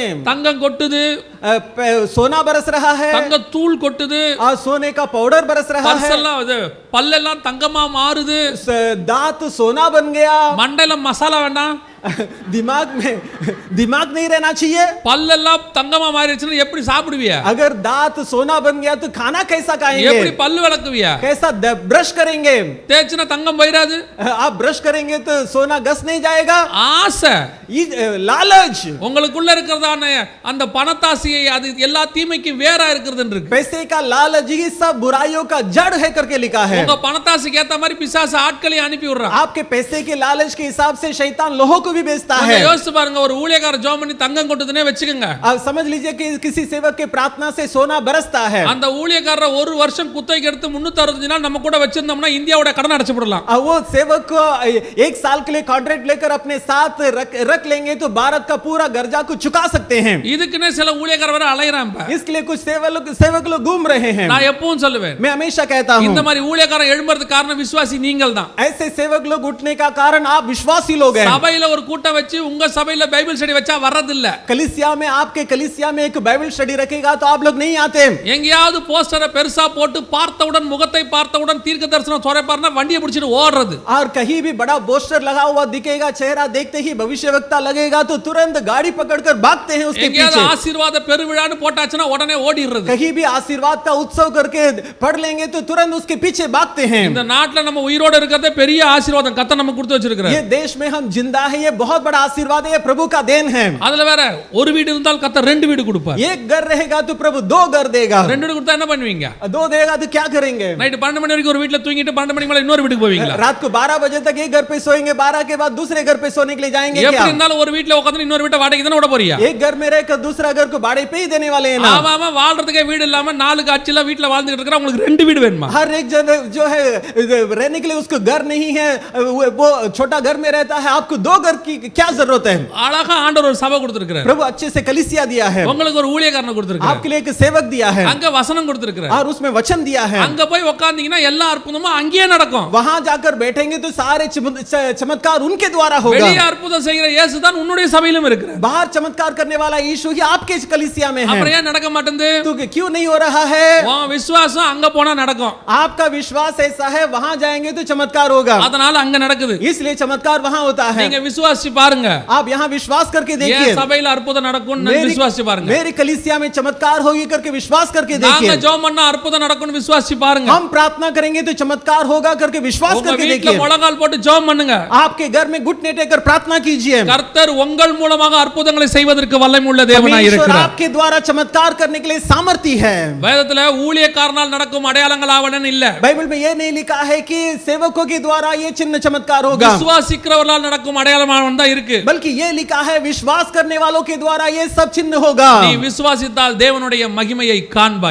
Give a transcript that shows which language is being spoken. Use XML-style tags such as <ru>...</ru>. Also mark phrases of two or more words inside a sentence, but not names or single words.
<ta>தங்கம் கொட்டுது,</ta> <hi>सोना बरस रहा है,</hi> <ta>தங்க தூள் கொட்டுது,</ta> <hi>और सोने का पाउडर बरस रहा है,</hi> <ta>பர்ஸெல்லாம் இது பல்லெல்லாம் தங்கமா மாறுது,</ta> <hi>दांत सोना बन गया,</hi> <ta>மண்டையில மசாலா வேண்டாம்,</ta> <hi>दिमाग नहीं रहना चाहिए।</hi> <ta>பல்லெல்லாம் தங்கமா மாறிடுச்சுன்னா எப்படி சாப்பிடுவியா?</ta> <hi>अगर दांत सोना बन गया तो खाना कैसा</hi> <ta>எப்படி</ta> <hi>खाएंगे?</hi> <ta>பல்லு விளக்குவியா?</ta> <hi>कैसा ब्रश करेंगे?</hi> <ta>தேய்ச்சினா தங்கம் போயிராது.</ta> <hi>आप ब्रश करेंगे तो सोना घस नहीं जाएगा।</hi> <ta>ஆசை,</ta> <hi>लालच,</hi> <ta>உங்களுக்குள்ள இருக்கிறதான அந்த பணத்தாசையை அது எல்லா தீமைக்கும் வேறா இருக்குதுன்னு இருக்கு.</ta> <hi>पैसे का लालच ही सब बुराइयों का जड़ है करके लिखा है।</hi> <ta>உங்க பணத்தாசைக்கு ஏத்த மாதிரி பிசாசு ஆட்களை அனுப்பி விடுறான்.</ta> <hi>आपके पैसे के लालच के हिसाब से शैतान लोगों को भी भी बेचता है।</hi> <ta>கொஞ்சம் யோசிச்சு பாருங்க, ஒரு ஊழியக்காரர் ஜெபம் பண்ணி தங்கம் கொட்டுதுனே வெச்சுக்கங்க.</ta> <hi>अब समझ लीजिए कि किसी सेवक के प्रार्थना से सोना बरसता है।</hi> <ta>அந்த ஊழியக்காரர் ஒரு வருஷம் குத்தகைக்கு எடுத்து 365 நாள் நம்ம கூட வச்சிருந்தோம்னா இந்தியாவோட கடன் அடைச்சு போடலாம்.</ta> <hi>अब वो सेवक को एक साल के लिए कॉन्ट्रैक्ट लेकर अपने साथ रख लेंगे तो भारत का पूरा कर्जा को चुका सकते हैं।</hi> <ta>இதுக்குனே சில ஊழியக்காரர் வர அலையறாங்க.</ta> <hi>इसके लिए कुछ सेवक लोग घूम रहे हैं।</hi> <ta>நான் எப்பவும் சொல்லுவேன்,</ta> <hi>मैं हमेशा कहता हूं,</hi> <ta>இந்த மாதிரி ஊழியக்காரர் எழும்பறதுக்கு காரணம் விசுவாசி நீங்கள் தான்.</ta> <hi>ऐसे सेवक लोग उठने का कारण आप विश्वासी लोग हैं।</hi> <ta>சபையில ஒரு கூட்டம் வச்சு உங்க சபையில</ta> <en>Bible study</en> <ta>வச்சா வரது இல்ல.</ta> <hi>कलीसिया में आपके कलीसिया में एक</hi> <en>Bible study</en> <hi>रखेगा तो आप लोग नहीं आते।</hi> <ta>எங்கயாவது போஸ்டரை பெருசா போட்டு பார்த்தவுடன் முகத்தை பார்த்தவுடன் தீர்க்க தரிசனம் சொரைப்பார்னா வண்டியை பிடிச்சிட்டு ஓடுறது.</ta> <hi>और कहीं भी बड़ा पोस्टर लगा हुआ दिखेगा, चेहरा देखते ही भविष्यवक्ता लगेगा तो तुरंत गाड़ी पकड़कर भागते हैं उसके पीछे।</hi> <ta>आशीर्वाद பெருவிழான்னு போட்டாச்சுனா உடனே ஓடிறது.</ta> <hi>कहीं भी आशीर्वाद का उत्सव करके पढ़ लेंगे तो तुरंत उसके पीछे भागते हैं।</hi> <ta>இந்த நாட்டுல நம்ம உயிரோட இருக்கதே பெரிய ஆசீர்வாதம் கர்த்தர் நமக்கு கொடுத்து வச்சிருக்காரு.</ta> <hi>ये देश में हम जिंदा है, ये बहुत बड़ा आशीर्वाद है, ये प्रभु का देन है।</hi> <ta>அதுல வேற ஒரு வீடு இருந்தால் கர்த்தர் ரெண்டு வீடு கொடுப்பார்.</ta> <hi>एक घर रहेगा तो प्रभु दो घर देगा।</hi> <ta>ரெண்டு வீடு கொடுத்தா என்ன பண்ணுவீங்க?</ta> <hi>दो देगा तो क्या करेंगे?</hi> <ta>நைட் 12 மணி வரைக்கும் ஒரு வீட்ல தூங்கிட்டு 12 மணிக்கு மேல இன்னொரு வீட்டுக்கு போவீங்களா?</ta> <hi>रात को 12 बजे तक एक घर पे सोएंगे, 12 के बाद दूसरे घर पे सोने के लिए जाएंगे क्या?</hi> <ta>எப்படி இருந்தாலும் ஒரு வீட்ல உட்கார்ந்து இன்னொரு வீட்டை வாடகைக்கு தான விட போறியா?</ta> <hi>एक घर में रहकर दूसरा घर को भाड़े पे ही देने वाले हैं ना।</hi> <ta>ஆமா வாழ்றதுக்கே வீடு இல்லாம நாலு காட்சில வீட்ல வாழ்ந்துட்டு இருக்கற உங்களுக்கு ரெண்டு வீடு வேணுமா?</ta> <hi>हर एक जन जो है रहने के लिए उसको घर नहीं है, वो छोटा घर में रहता है, आपको दो घर की क्या जरूरत है?</hi> <ta>அழகா ஆண்டவர் ஒரு சபை கொடுத்திருக்காரு.</ta> <hi>प्रभु अच्छे से कलीसिया दिया है,</hi> <ta>உங்களுக்கு ஒரு ஊழியக்காரனை கொடுத்திருக்காரு,</ta> <hi>आपके लिए एक सेवक दिया है,</hi> <ta>அங்க வசனம் கொடுத்திருக்காரு,</ta> <hi>और उसमें वचन दिया है।</hi> <ta>அங்க போய் உட்கார்ந்தீங்கன்னா எல்லா அற்புதமும் அங்கேயே நடக்கும்.</ta> <hi>वहां जाकर बैठेंगे तो सारे चमत्कार उनके द्वारा होगा।</hi> <ta>வெளிய அற்புதம் செய்கிற இயேசு தான் உன்னுடைய சபையிலும் இருக்கிறார்.</ta> <hi>बाहर चमत्कार करने वाला यीशु ही आपके कलीसिया में है।</hi> <ta>அப்புறம் ஏன் நடக்க மாட்டேங்குது?</ta> <hi>तो क्यों नहीं हो रहा है?</hi> <ta>உன் விசுவாசம் அங்க போனா நடக்கும்.</ta> <hi>आपका विश्वास ऐसा है, वहां जाएंगे तो चमत्कार होगा,</hi> <ta>அதனால அங்க நடக்குது.</ta> <hi>इसलिए चमत्कार वहां होता है।</hi> <ta>நீங்க விசுவாசி பாருங்க,</ta> <hi>आप यहाँ विश्वास करके देखिए,</hi> <ta>சபையில அற்புதம் நடக்கும்னு விசுவாசி பாருங்க.</ta> <hi>मेरी कलीसिया में चमत्कार होगी करके विश्वास करके</hi> <ta>நாங்க</ta> <hi>देखिए,</hi> <ta>ஜெபம் பண்ணா அற்புதம் நடக்கும்னு விசுவாசி பாருங்க.</ta> <hi>हम प्रार्थना करेंगे तो चमत्कार होगा करके विश्वास करके</hi> <ta>வீட்ல</ta> <hi>देखिए,</hi> <ta>முழங்கால் போட்டு ஜெபம் பண்ணுங்க,</ta> <hi>आपके घर में घुटने टेकर प्रार्थना कीजिए।</hi> <ta>கர்த்தர் உங்கள் மூலமாக அற்புதங்களை செய்வதற்கு வல்லமை உள்ள தேவனாய் இருக்கிறார்.</ta> <hi>आपके द्वारा चमत्कार करने के लिए सामर्थ्य है।</hi> <ta>வேதத்துல ஊழியக்காரனால் நடக்கும் அடையாளங்கள் ஆவணன் இல்ல.</ta> <hi>बाइबल में ये नहीं लिखा है कि सेवकों के द्वारा ये चिन्ह चमत्कार होगा,</hi> <ta>விசுவாசிக்கிறவர்களால் நடக்கும் அடையாளம் தான் இருக்கு.</ta> <hi>बल्कि ये लिखा है विश्वास करने वालों के द्वारा ये सब चिन्ह होगा।</hi> <ta>நீ விசுவாசித்தால் தேவனுடைய மகிமையை காண்பாய்.</ta>